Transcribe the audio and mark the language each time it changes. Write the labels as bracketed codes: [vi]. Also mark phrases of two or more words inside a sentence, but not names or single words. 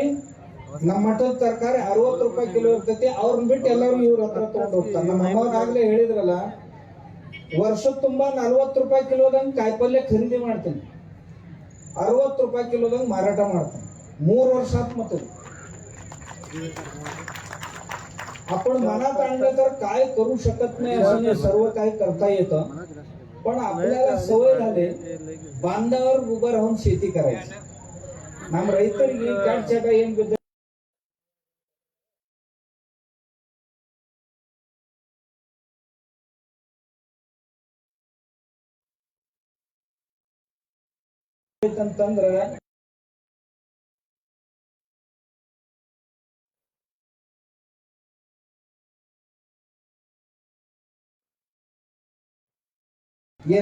[kn] ನಮ್ಮ ಮಠದ ತರಕಾರಿ 60 ರೂಪಾಯಿ ಕಿಲೋ ಇರ್ತೈತಿ. ಅವ್ರನ್ನ ಬಿಟ್ಟು ಎಲ್ಲರೂ ಇವ್ರ ಹತ್ರ ತಗೊಂಡು ಹೋಗ್ತಾರೆ. ನಮ್ಮ ಅಮ್ಮವ್ರಾಗ್ಲೇ ಹೇಳಿದ್ರಲ್ಲ, ವರ್ಷದ ತುಂಬಾ 40 ರೂಪಾಯಿ ಕಿಲೋದಂಗ್ ಕಾಯಿಪಲ್ಯ ಖರೀದಿ ಮಾಡ್ತೀನಿ, 60 ರೂಪಾಯಿ ಕಿಲೋದಂಗ್ ಮಾರಾಟ ಮಾಡ್ತೀನಿ. 3 ವರ್ಷ ಆತ್. [mr] ಮತ್ತೆ आपण मनात आणलं तर काय करू शकत नाही असं सर्व काही करता येतं. पण आपल्याला सवय झाली बांधावर उभं राहून शेती करायची. [kn] ನಮ್ಮ ರೈತರಿಗೆ ಚಟ ಏನ್ ಬಿದ್ದ ಅಂತಂದ್ರ ಏನ್